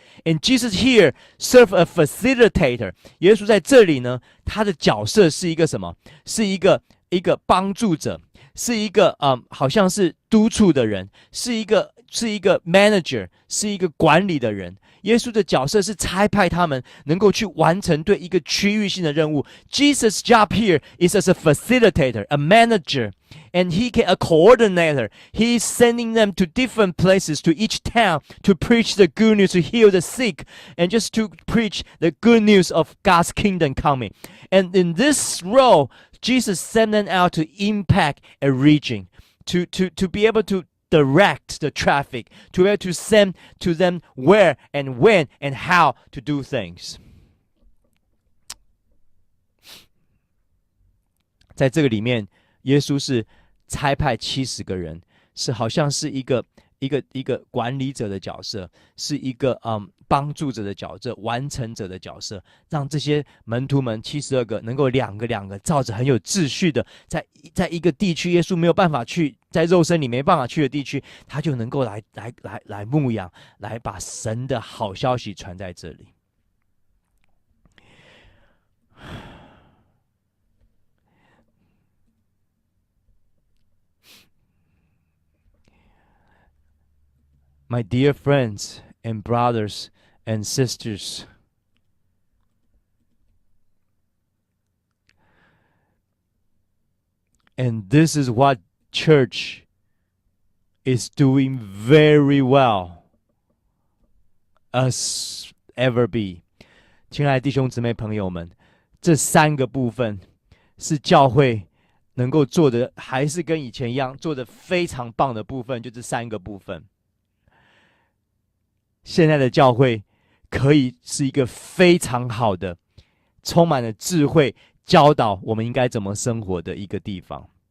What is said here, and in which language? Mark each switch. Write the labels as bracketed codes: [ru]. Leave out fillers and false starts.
[en] And Jesus here serve a facilitator. [zh] 耶稣在这里呢，他的角色是一个什么？是一个帮助者，是一个好像是督促的人，是一个 manager， 是一个管理的人。耶稣的角色是差派他们能够去完成对一个区域性的任务。 [en] Jesus' job here is as a facilitator, a manager, and a coordinator. He is sending them to different places, to each town, to preach the good news, to heal the sick, and just to preach the good news of God's kingdom coming. And in this role, Jesus sent them out to impact a region, to be able to direct the traffic, to be able to send to them where and when and how to do things. [zh] 在这个里面，耶稣是差派70个人，是好像是一个管理者的角色，是一个帮助者的角色，完成者的角色，让这些门徒们72个能够两个照着很有秩序的，在一个地区耶稣没有办法去，在肉身里没办法去的地区，他就能够来牧养，来把神的好消息传在这里。 [en] My dear friends and brothers and sisters, and this is what church is doing very well as ever be. [zh] 亲爱的弟兄姊妹朋友们，这3个部分是教会能够做的，还是跟以前一样做的非常棒的部分，就这3个部分。现在的教会可以是一个非常好的，充满了智慧，教导我们应该怎么生活的一个地方。